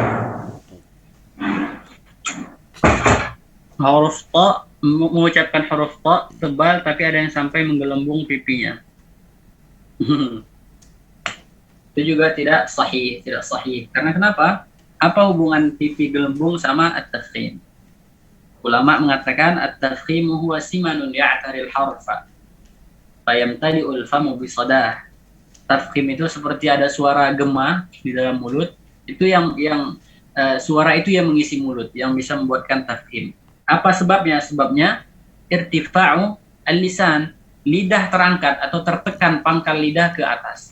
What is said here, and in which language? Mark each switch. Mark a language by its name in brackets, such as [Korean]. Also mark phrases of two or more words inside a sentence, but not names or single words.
[Indonesian] Huruf ta, mengucapkan huruf ta tebal tapi ada yang sampai menggelembung pipinya. Itu juga tidak sahih, tidak sahih. Karena kenapa? Apa hubungan pipi gelembung sama at-tafkhim? [Arabic] Ulama mengatakan التفخيم هو سمن يعتري الحرف فيمتلئ الفم بصداه. [Indonesian] Tafkhim itu seperti ada suara gema di dalam mulut, itu yang suara itu yang mengisi mulut, yang bisa membuatkan tafkhim. Apa sebabnya? Sebabnya [Arabic] ارتفاع اللسان, [Indonesian] lidah terangkat atau tertekan pangkal lidah ke atas.